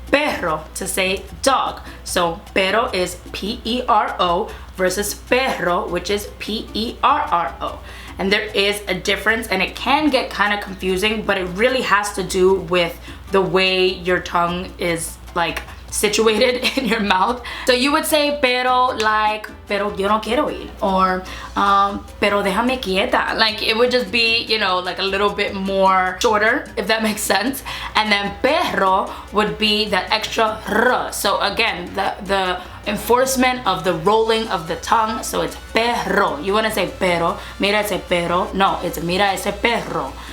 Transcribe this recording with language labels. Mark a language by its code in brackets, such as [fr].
[en] perro to say dog. So perro is P-E-R-O versus perro, which is P-E-R-R-O. And there is a difference, and it can get kind of confusing, but it really has to do with the way your tongue is like situated in your mouth. So you would say pero like, [es] pero yo no quiero ir, [en] or [es] pero déjame quieta. [en] Like it would just be, you know, like a little bit more shorter, if that makes sense. And then perro would be that extra r. So again, the enforcement of the rolling of the tongue. So it's perro. You want to say [es] pero, mira ese perro. [en] No, it's [es] mira ese perro.